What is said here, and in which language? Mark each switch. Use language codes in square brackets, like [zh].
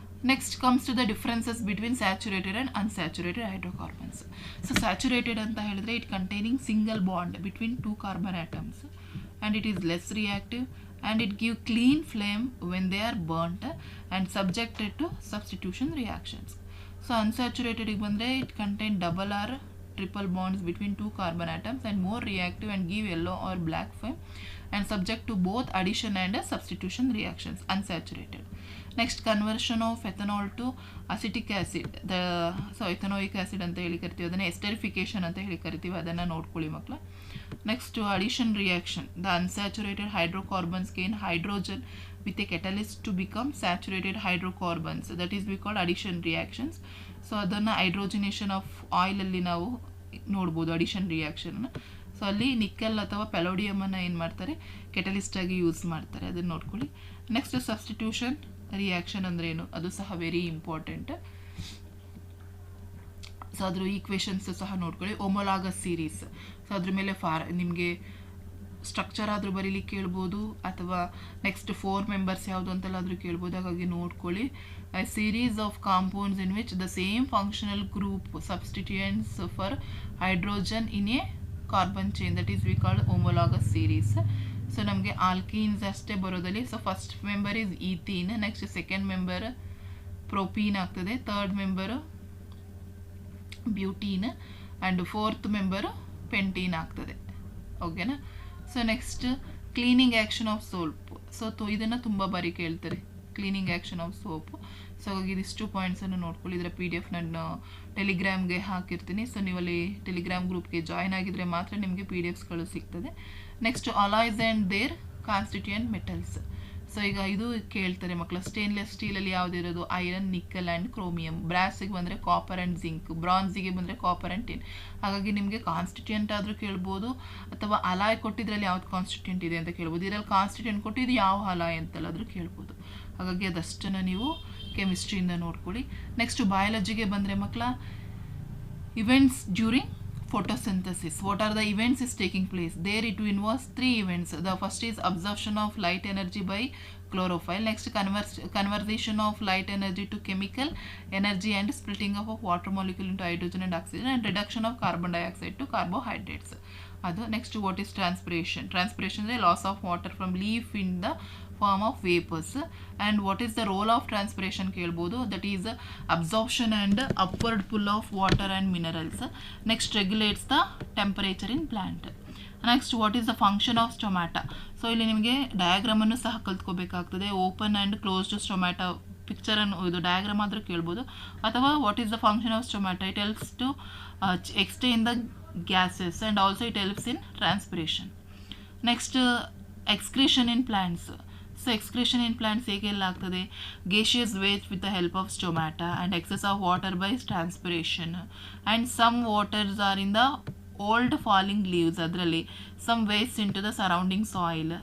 [en] Next comes to the differences between saturated and unsaturated hydrocarbons. So saturated [kn] ಅಂತ ಹೇಳಿದ್ರೆ [en] It containing single bond between 2 carbon atoms and it is less reactive and it give clean flame when they are burnt and subjected to substitution reactions. So ಅನ್ಸ್ಯಾಚುರೇಟೆಡ್ಗೆ ಬಂದರೆ it contain double or triple bonds between 2 carbon atoms and more reactive and give yellow or black flame and subject to both addition and substitution reactions. Unsaturated. Next, conversion of ethanol to acetic acid. [kn] So ethanoic acid ಅಂತ ಹೇಳಿ ಕರಿತೀವಿ, ಅದನ್ನು esterification ಅಂತ ಹೇಳಿ ಕರಿತೀವಿ, ಅದನ್ನು ನೋಡ್ಕೊಳ್ಳಿ ಮಕ್ಕಳ. [en] Next, addition reaction. The unsaturated hydrocarbons gain hydrogen with a catalyst to become saturated hydrocarbons. That is we call addition reactions. [kn] So ಅದನ್ನು ಹೈಡ್ರೋಜಿನೇಷನ್ ಆಫ್ ಆಯಿಲಲ್ಲಿ ನಾವು ನೋಡ್ಬೋದು ಅಡಿಷನ್ ರಿಯಾಕ್ಷನ್ನ. ಸೊ ಸೊ ಅಲ್ಲಿ ನಿಕ್ಕಲ್ ಅಥವಾ ಪೆಲೋಡಿಯಮನ್ನು ಏನು ಮಾಡ್ತಾರೆ, ಕೆಟಲಿಸ್ಟಾಗಿ ಯೂಸ್ ಮಾಡ್ತಾರೆ, ಅದನ್ನು ನೋಡ್ಕೊಳ್ಳಿ. ನೆಕ್ಸ್ಟ್ ಸಬ್ಸ್ಟಿಟ್ಯೂಷನ್ ರಿಯಾಕ್ಷನ್ ಅಂದರೆ ಏನು, ಅದು ಸಹ ವೆರಿ ಇಂಪಾರ್ಟೆಂಟ್. ಸೊ ಅದ್ರ ಈಕ್ವೇಷನ್ಸ್ ಸಹ ನೋಡ್ಕೊಳ್ಳಿ. ಹೋಮೋಲಾಗಸ್ ಸೀರೀಸ್, ಸೊ ಅದ್ರ ಮೇಲೆ ನಿಮಗೆ ಸ್ಟ್ರಕ್ಚರ್ ಆದರೂ ಬರೀಲಿಕ್ಕೆ ಕೇಳ್ಬೋದು, ಅಥವಾ ನೆಕ್ಸ್ಟ್ 4 ಮೆಂಬರ್ಸ್ ಯಾವುದು ಅಂತೆಲ್ಲಾದರೂ ಕೇಳ್ಬೋದು. ಹಾಗಾಗಿ ನೋಡ್ಕೊಳ್ಳಿ. [en] A series of compounds in which the same functional group substituents for hydrogen in a carbon chain, that is we call homologous series. [kn] So ನಮಗೆ ಆಲ್ಕೀನ್ಸ್ ಅಷ್ಟೇ ಬರೋದಲ್ಲಿ. [en] so first member is ethene, next second member propene [kn] ಆಗ್ತದೆ, [en] Third member butene and fourth member pentene ಆಗ್ತದೆ. ಓಕೆನಾ. So next cleaning action of soap. So [kn] ಇದನ್ನು ತುಂಬ ಬಾರಿ ಕೇಳ್ತಾರೆ, [en] Cleaning action of soap. [kn] So ಹಾಗಾಗಿ ಇದಿಷ್ಟು ಪಾಯಿಂಟ್ಸನ್ನು ನೋಡ್ಕೊಳ್ಳಿ. ಇದರ PDF ನಾನು ಟೆಲಿಗ್ರಾಮ್ಗೆ ಹಾಕಿರ್ತೀನಿ. ಸೊ ನೀವಲ್ಲಿ ಟೆಲಿಗ್ರಾಮ್ ಗ್ರೂಪ್ಗೆ ಜಾಯ್ನ್ ಆಗಿದ್ರೆ ಮಾತ್ರ ನಿಮಗೆ PDFsಗಳು ಸಿಗ್ತದೆ. [en] Next alloys and their constituent metals. So [kn] ಈಗ ಇದು ಕೇಳ್ತಾರೆ ಮಕ್ಕಳ. Stainless ಸ್ಟೀಲಲ್ಲಿ ಯಾವುದಿರೋದು, iron, nickel and chromium. ಬ್ರಾಸಿಗೆ ಬಂದರೆ ಕಾಪರ್ ಆ್ಯಂಡ್ ಜಿಂಕ್. ಬ್ರಾನ್ಸಿಗೆ ಬಂದರೆ ಕಾಪರ್ ಆ್ಯಂಡ್ ಟಿನ್. ಹಾಗಾಗಿ ನಿಮಗೆ ಕಾನ್ಸ್ಟಿಟ್ಯೂಯೆಂಟ್ ಆದರೂ ಕೇಳ್ಬೋದು, ಅಥವಾ ಅಲಾಯ್ ಕೊಟ್ಟಿದ್ರಲ್ಲಿ ಯಾವ್ದು ಕಾನ್ಸ್ಟಿಟ್ಯೂಯೆಂಟ್ ಇದೆ ಅಂತ ಕೇಳ್ಬೋದು. ಇದರಲ್ಲಿ ಕಾನ್ಸ್ಟಿಟ್ಯೂಯೆಂಟ್ ಕೊಟ್ಟು ಇದು ಯಾವ ಅಲಾಯ್ ಅಂತೆಲ್ಲಾದರೂ ಕೇಳ್ಬೋದು. ಹಾಗಾಗಿ ಅದಷ್ಟನ್ನು ನೀವು ಕೆಮಿಸ್ಟ್ರಿಯಿಂದ ನೋಡ್ಕೊಳ್ಳಿ. ನೆಕ್ಸ್ಟ್ ಬಯಾಲಜಿಗೆ ಬಂದರೆ ಮಕ್ಕಳ, [en] Events during photosynthesis. What are the events is taking place? There it involves 3 events. The first is absorption of light energy by chlorophyll. Next, conversion of light energy to chemical energy and splitting of water molecule into hydrogen and oxygen, and reduction of carbon dioxide to carbohydrates. [kn] Adu. [en] Next, what is transpiration? Transpiration is a loss of water from leaf in the form of vapors. And what is the role of transpiration [kn] kelbodu? [en] That is absorption and upward pull of water and minerals. Next, regulates the temperature in plant. Next, what is the function of stomata? [kn] So ಇಲ್ಲಿ ನಿಮಗೆ diagram ಅನ್ನು ಸಹ ಕಲ್ತ್ಕೋಬೇಕಾಗ್ತದೆ. Open and closed stomata picture ಅನ್ನು ಇದು diagram ಆದರೂ ಕೇಳ್ಬೋದು, ಅಥವಾ [en] What is the function of stomata? It helps to exchange the gases and also it helps in transpiration. Next, excretion in plants. So excretion in plants [kn] ಹೇಗೆಲ್ಲ ಆಗ್ತದೆ? [en] gaseous waste with the help of stomata, and excess of water by transpiration, and some waters are in the old falling leaves, [kn] ಅದರಲ್ಲಿ [en] some waste into the surrounding soil.